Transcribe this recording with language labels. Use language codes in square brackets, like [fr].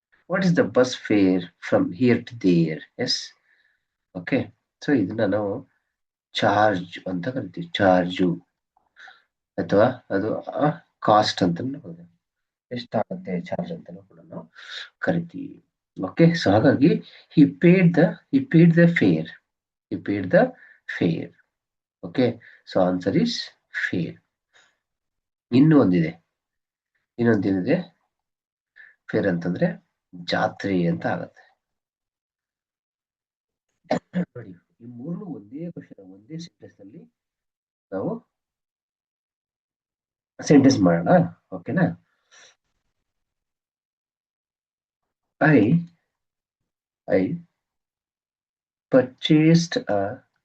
[en] What is the bus fare from here to there? Yes, okay. [kn] So ಇದನ್ನ ನಾವು charge ಅಂತ ಕರಿತೀವಿ. Charge ಅಥವಾ ಅದು ಕಾಸ್ಟ್ ಅಂತ ಎಷ್ಟಾಗುತ್ತೆ ಚಾರ್ಜ್ ಅಂತ ಕೂಡ ನಾವು ಕರಿತೀವಿ. [en] Okay, so ಹಾಗಾಗಿ he paid the fare. he paid the fare. Okay, so answer is fare. [kn] ಇನ್ನೊಂದೇನಿದೆ fair ಅಂತಂದ್ರೆ ಜಾತ್ರೆ ಅಂತ ಆಗತ್ತೆ. ನೋಡಿ, ಈ ಮೂರು ಒಂದೇ ಕ್ವಶನ್ ಒಂದೇ ಸೆಂಟೆನ್ಸ್ ನಲ್ಲಿ ನಾವು ಸೆಂಟೆನ್ಸ್ ಮಾಡೋಣ. ಓಕೆನಾ? [en] I purchased a